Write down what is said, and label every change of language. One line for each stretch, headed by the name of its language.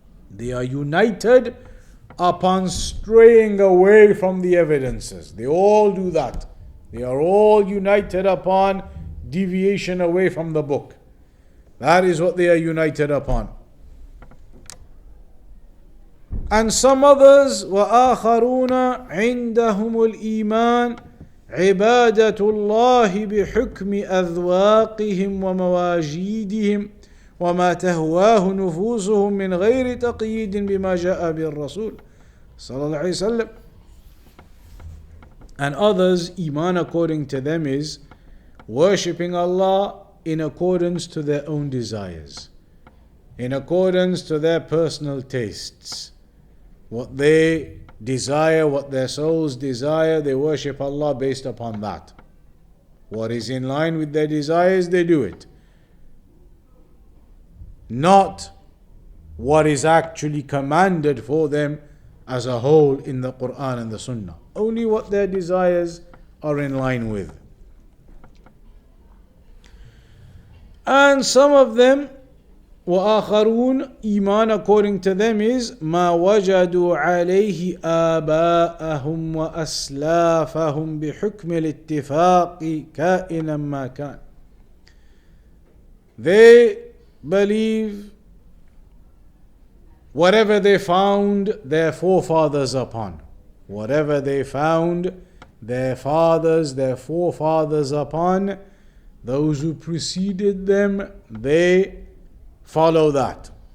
English: They are united upon straying away from the evidences. They all do that. They are all united upon deviation away from the book. That is what they are united upon. And some others,
Arabic: وَآخَرُونَ عِنْدَهُمُ الْإِيمَانِ عِبَادَةُ اللَّهِ بِحُكْمِ أَذْوَاقِهِمْ وَمَوَاجِيدِهِمْ وما تهواه نفوسهم من غير تقييد بما جاء به الرسول صلى الله عليه وسلم.
English: And others, Iman according to them is worshipping Allah in accordance to their own desires, in accordance to their personal tastes. What they desire, what their souls desire, they worship Allah based upon that. What is in line with their desires, they do it. Not what is actually commanded for them as a whole in the Quran and the Sunnah. Only what their desires are in line with. And some of them,
Arabic: وآخرون,
English: Iman according to them is
Arabic: ما وجدوا عليه آباءهم وأسلافهم بحكم الاتفاق كائنا ما كان.
English: They believe whatever they found their forefathers upon. Whatever they found their fathers, their forefathers upon, those who preceded them, they follow that.